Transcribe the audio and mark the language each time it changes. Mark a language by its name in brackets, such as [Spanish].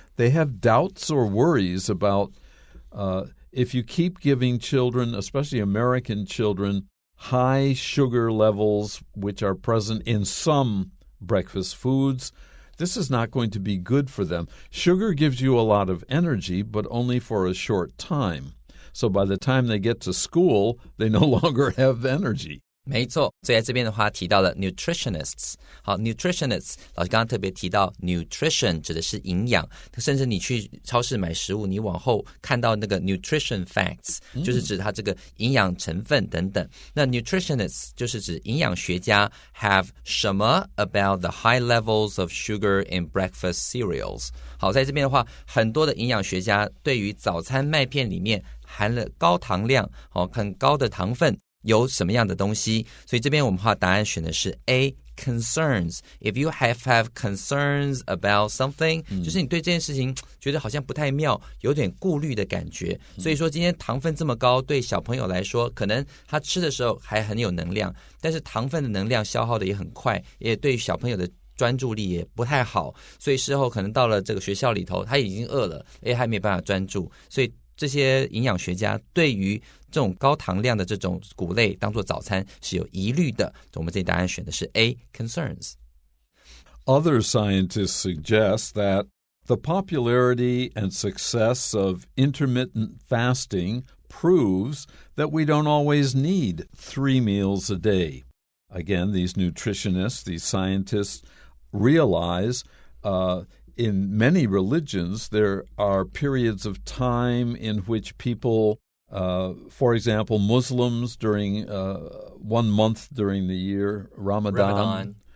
[English] They have doubts or worries about if you keep giving children, especially American children, high sugar levels which are present in some breakfast foods, this is not going to be good for them. Sugar gives you a lot of energy, but only for a short time.So by the time they get to school, they no longer have energy. [Chinese] 没错，所以在这边的话提到了 nutritionists。好 nutritionists 老师刚刚特别提到 nutrition 指的是营养，甚至你去超市买食物，你往后看到那个 [English] nutrition facts [Chinese] 就是指它这个营养成分等等。那 nutritionists 就是指营养学家 have 什么 [English] about the high levels of sugar in breakfast cereals。 [Chinese] 好，在这边的话很多的营养学家对于早餐麦片里面含了高糖量很高的糖分有什么样的东西，所以这边我们答案选的是 A concerns. [English] If you have concerns about something, [Chinese] 就是你对这件事情觉得好像不太妙，有点顾虑的感觉。所以说今天糖分这么高，对小朋友来说可能他吃的时候还很有能量，但是糖分的能量消耗的也很快，也对小朋友的专注力也不太好，所以事后可能到了这个学校里头他已经饿了，还没办法专注，所以这些营养学家对于这种高糖量的这种谷类当做早餐是有疑虑的。我们这答案选的是 A concerns. [English] Other scientists suggest that the popularity and success of intermittent fasting proves that we don't always need 3 meals a day. Again, these nutritionists, these scientists realize in many religions, there are periods of time in which people, for example, Muslims during 1 month during the year, Ramadan.